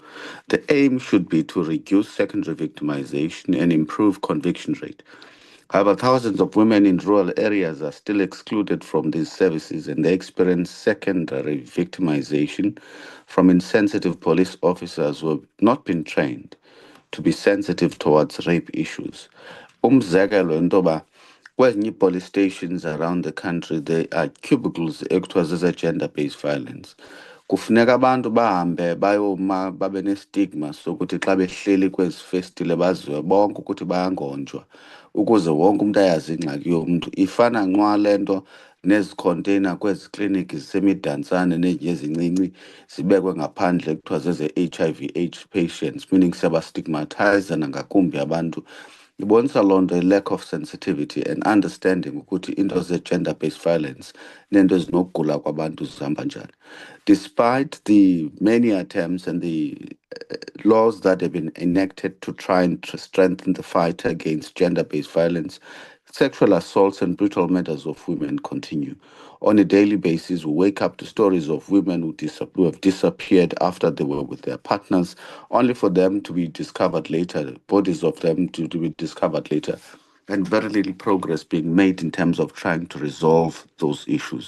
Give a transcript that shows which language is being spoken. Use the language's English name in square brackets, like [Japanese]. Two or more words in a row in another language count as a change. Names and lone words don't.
[English] The aim should be to reduce secondary victimization and improve conviction rate. However, thousands of women in rural areas are still excluded from these services, and they experience secondary victimization from insensitive police officers who have not been trained to be sensitive towards rape issues. [Xhosa] Umzekelo ntoba kwezinye [English] police stations around the country, there are cubicles ekuthiwa zeze-gender-based violence. [Xhosa] Kufuneka abantu bahambe bayoma babe nestigma sokuthi xa behleli kwezi festile baziwe bonke ukuthi bayangonjwa ukuze wonke umuntu ayazi ingxaki yomuntu. Ifana nqwa lento nezikhonteyina kwezi kliniki zisemidansane nezinye ezincinci zibekwe ngaphandle ekuthiwa zeze- [English] HIV/AIDS patients, [Xhosa] meaning siyabastigmatize nangakumbi abantu. Ibonisa loo nto [English] a lack of sensitivity and understanding [Xhosa] ukuthi into ze- [English] gender-based violence [Xhosa] nento ezinokugula kwabantu zihamba njani. [English] Despite the many attempts and the laws that have been enacted to try and strengthen the fight against gender-based violence, sexual assaults and brutal murders of women continue. On a daily basis, we wake up to stories of women who have disappeared after they were with their partners, only for them to be discovered later, bodies of them to be discovered later, and very little progress being made in terms of trying to resolve those issues.